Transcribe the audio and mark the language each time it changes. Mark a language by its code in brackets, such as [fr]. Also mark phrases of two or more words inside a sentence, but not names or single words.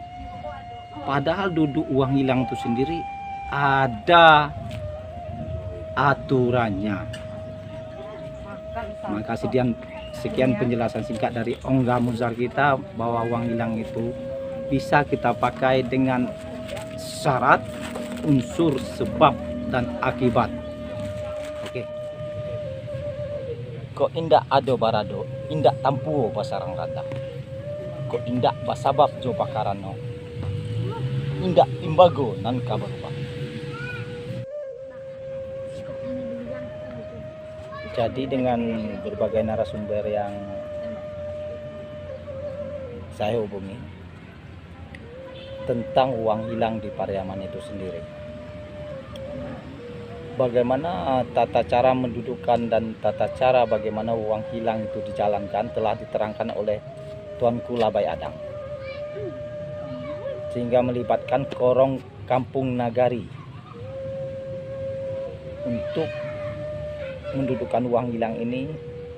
[id] Padahal duduk uang hilang itu sendiri ada aturannya. Maka sekian penjelasan singkat dari Ungga Muzar kita bahwa uang hilang itu bisa kita pakai dengan syarat, unsur, sebab, dan akibat. Oke. [min] Kok indak ado barado, indak tampu pasarang rata. Kok indak basabab jo pakarano, indak timbago nan kabarba. [id] Jadi dengan berbagai narasumber yang saya hubungi tentang uang hilang di Pariaman itu sendiri, bagaimana tata cara mendudukan dan tata cara bagaimana uang hilang itu dijalankan telah diterangkan oleh Tuanku Labai Adang, sehingga melibatkan Korong Kampung Nagari untuk mendudukan uang hilang ini.